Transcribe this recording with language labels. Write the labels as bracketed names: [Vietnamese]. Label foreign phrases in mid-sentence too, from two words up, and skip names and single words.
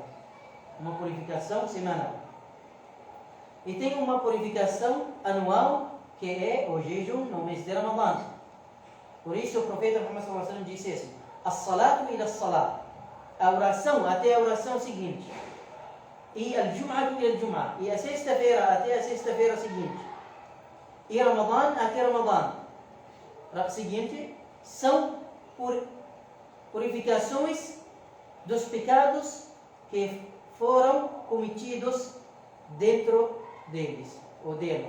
[Portuguese] Uma purificação semanal. E tem uma purificação anual, que é o jejum no mês de Ramadan. Por isso o profeta Muhammad SAW disse assim: [Arabic] "الصلاة إلى الصلاة", [Portuguese] a oração até a oração seguinte, e [Arabic] الجمعة إلى الجمعة, [Portuguese] e a sexta-feira até a sexta-feira seguinte, e Ramadan até Ramadan seguinte, são purificações dos pecados que foram cometidos dentro deles ou delas.